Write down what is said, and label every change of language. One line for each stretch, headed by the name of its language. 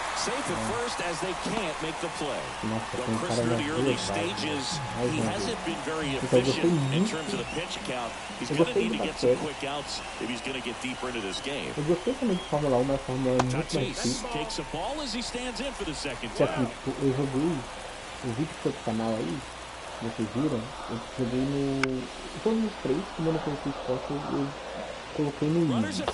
English: Safe at first as they can't make the play. But Chris, through the early stages, he hasn't been very efficient in terms of the pitch count. He's going to need to get some quick outs if he's going to get deeper into this game.
Portuguese: Eu gostei também de Fórmula 1, mas Fórmula 1 é muito mais difícil.
English: Takes a ball as he stands in for the second
Portuguese: Só que,
English: time.
Portuguese: tipo, eu joguei o vídeo que foi pro canal aí, vocês viram, eu joguei no... Todos os 3, como eu não conheci o esporte, eu coloquei no Easy.